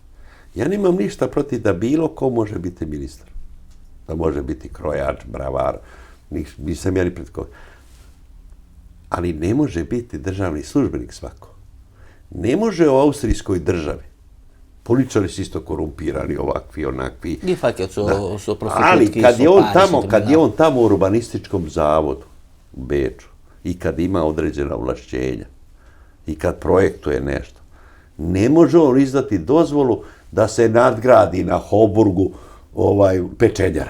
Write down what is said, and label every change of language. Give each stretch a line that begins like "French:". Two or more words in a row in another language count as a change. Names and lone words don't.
Serbian: Ja nemam ništa protiv da bilo ko može biti ministar. Da može biti krojač, bravar, nisam ja ni pred koga. Ali ne može biti državni službenik svako. Ne može u austrijskoj državi. Političari su isto korumpirani, ovakvi, onakvi.
Macedonian: ги фаќаат со
Serbian: Ali
Macedonian: проститутки,
Serbian: kad je on
Macedonian: со
Serbian: tamo,
Macedonian: парични
Serbian: kad je on tamo u urbanističkom zavodu u Beču i kad ima određena ovlašćenja i kad projektuje nešto, ne može on izdati dozvolu da se nadgradi na Hoburgu pečenjara.